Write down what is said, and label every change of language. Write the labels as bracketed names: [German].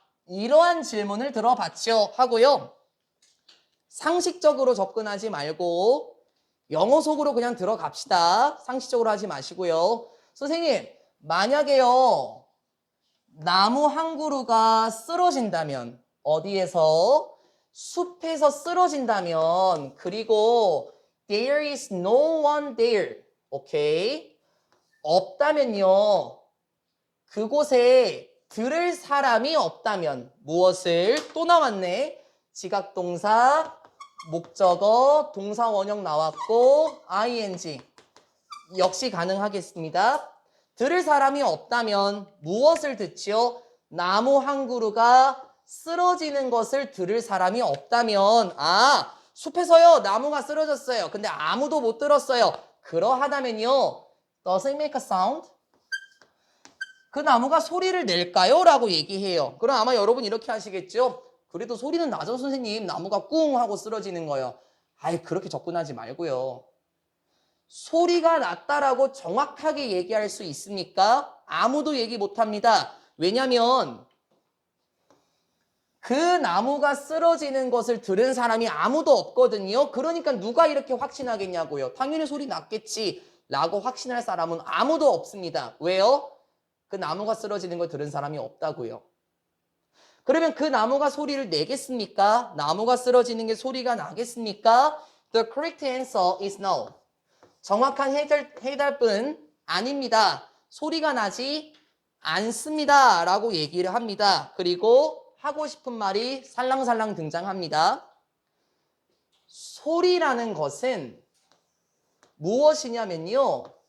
[Korean] 이러한 질문을 들어봤죠 하고요. 상식적으로 접근하지 말고 영어 속으로 그냥 들어갑시다. 상식적으로 하지 마시고요. 선생님, 만약에요. 나무 한 그루가 쓰러진다면 어디에서? 숲에서 쓰러진다면 그리고 [English] there is no one there. [Korean] 오케이? 없다면요. 그곳에 들을 사람이 없다면 무엇을? 또 나왔네. 지각동사 목적어, 동사 원형 나왔고 ing 역시 가능하겠습니다. 들을 사람이 없다면 무엇을 듣지요? 나무 한 그루가 쓰러지는 것을 들을 사람이 없다면 숲에서요 나무가 쓰러졌어요. 근데 아무도 못 들었어요. 그러하다면요 [English] Does it make a sound? [Korean] 그 나무가 소리를 낼까요? 라고 얘기해요. 그럼 아마 여러분 이렇게 하시겠죠? 그래도 소리는 나죠 선생님. 나무가 꿍 하고 쓰러지는 거예요. 그렇게 접근하지 말고요. 소리가 났다라고 정확하게 얘기할 수 있습니까? 아무도 얘기 못합니다. 왜냐면 그 나무가 쓰러지는 것을 들은 사람이 아무도 없거든요. 그러니까 누가 이렇게 확신하겠냐고요. 당연히 소리 났겠지 라고 확신할 사람은 아무도 없습니다. 왜요? 그 나무가 쓰러지는 걸 들은 사람이 없다고요. 그러면 그 나무가 소리를 내겠습니까? 나무가 쓰러지는 게 소리가 나겠습니까? [English] The correct answer is no. [Korean] 정확한 해답은 아닙니다. 소리가 나지 않습니다. 라고 얘기를 합니다. 그리고 하고 싶은 말이 살랑살랑 등장합니다. 소리라는 것은 무엇이냐면요.